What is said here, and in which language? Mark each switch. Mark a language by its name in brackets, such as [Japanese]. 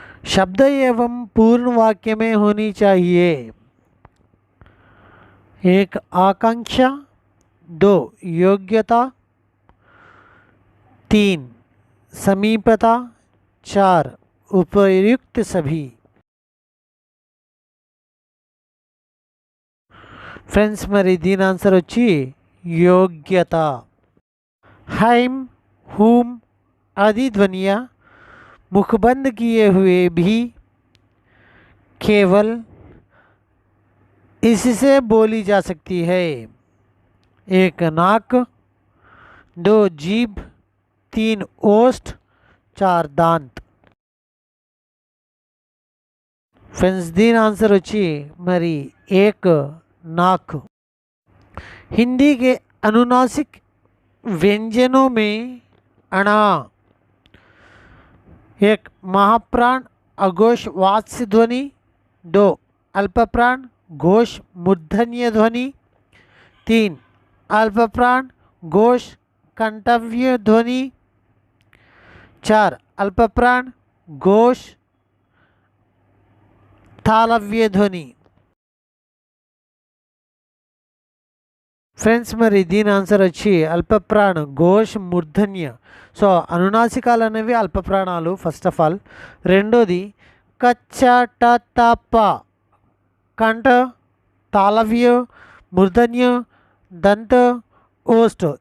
[Hindi] शब्द एवं पूर्ण वाक्य में होनी चाहिए एक आकांक्षा, 2 योग्यता, 3 समीपता, 4 उपयुक्त सभी. [Telugu] फ्रेंड्स, మరి దీని ఆన్సర్ వచ్చి योग्यత. [Hindi] हैम, हुम आदि ध्वनियाँ मुखबंद किए हुए भी केवल इससे बोली जा सकती है. एक नाक, 2 जीभ, 3 ओष्ठ, 4 दांत. [Telugu] फ्रेंड्स, దీని ఆన్సర్ వచ్చి మరి 1 नाक. [Hindi] हिंदी के अनुनासिक व्यंजनों में अणा, 1 महाप्राण अघोष वात्स्य ध्वनि, 2 अल्पप्राण घोष मूर्धन्य ध्वनि, 3 अल्पप्राण घोष कंठव्य ध्वनि, 4 अल्पप्राण घोष तालव्य ध्वनि. [Telugu] ఫ్రెండ్స్, మరి దీని ఆన్సర్ వచ్చి అల్పప్రాణ ఘోష్ మూర్ధన్య. సో అనునాసికాలు అనేవి అల్పప్రాణాలు ఫస్ట్ ఆఫ్ ఆల్. రెండోది కచ్చ ట తప కంఠ తాళవ్య మూర్ధన్య దంత ఓస్ట్.